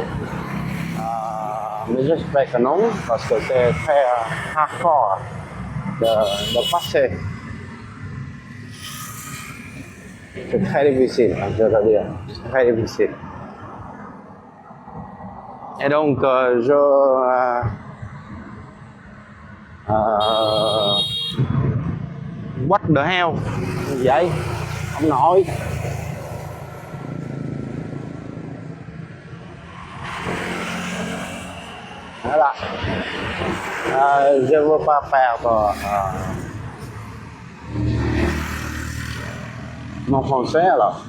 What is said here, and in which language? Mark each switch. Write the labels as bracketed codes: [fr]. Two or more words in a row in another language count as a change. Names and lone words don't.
[fr] Mais j'espère que non, parce que c'est très hardcore de passer. C'est très difficile, hein, je veux dire. C'est très difficile. Et donc, [en] what the hell? [vi] Gì vậy? Ông nội. [fr] Voilà. Je ne veux pas perdre mon français alors.